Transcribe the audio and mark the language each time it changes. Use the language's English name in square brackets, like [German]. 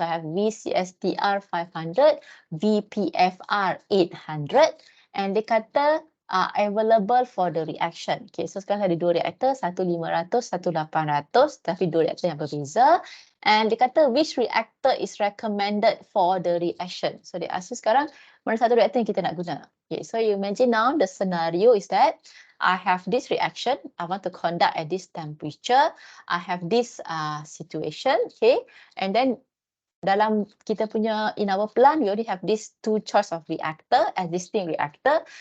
[English] So I have VCSTR 500, VPFR 800 and [Malay] dia kata [English] available for the reaction. [Malay] Okay, so sekarang ada dua reaktor, satu 500, satu 800, tapi dua reaktor yang berbeza. [English] And [Malay] dia kata [English] which reactor is recommended for the reaction. [Malay] So dia ask sekarang mana satu reaktor yang kita nak guna. [English] Okay, so you imagine now the scenario is that I have this reaction, I want to conduct at this temperature, I have this situation, okay, and then [Malay] dalam kita punya [English] in our plan we already have these two choice of reactor, existing reactor.